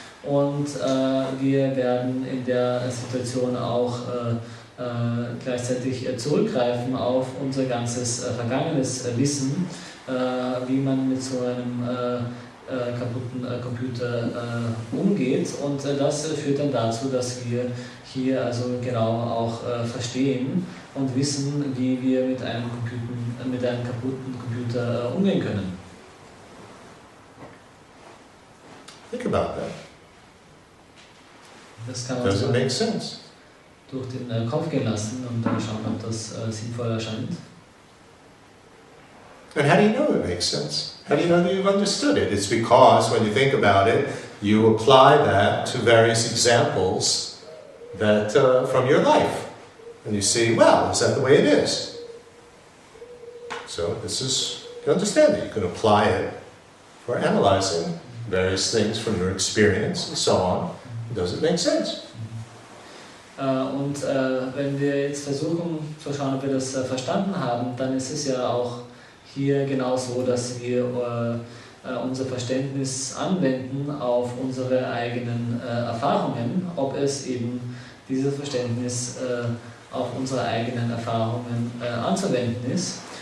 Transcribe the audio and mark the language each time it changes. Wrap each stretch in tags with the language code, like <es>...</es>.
<de>Und wir werden in der Situation auch gleichzeitig zurückgreifen auf unser ganzes vergangenes Wissen, wie man mit so einem kaputten Computer umgeht, und das führt dann dazu, dass wir hier also genau auch verstehen und wissen, wie wir mit einem kaputten Computer umgehen können.</de> <en>Think about that.</en> <de>Das kann man</de> <en>Does</en> <de>so</de> <en>it make sense?</en> <de>durch den Kopf gehen lassen und dann schauen, ob das sinnvoll erscheint.</de> <en>And how do you know it makes sense? How do you know that you've understood it? It's because when you think about it, you apply that to various examples that from your life. And you see, well, is that the way it is? So this is, you understand it. You can apply it for analyzing various things from your experience and so on. Does it make sense?</en> <de>Und wenn wir jetzt versuchen zu schauen, ob wir das verstanden haben, dann ist es ja auch hier genau so, dass wir unser Verständnis anwenden auf unsere eigenen Erfahrungen, ob es eben dieses Verständnis auf unsere eigenen Erfahrungen anzuwenden ist.</de>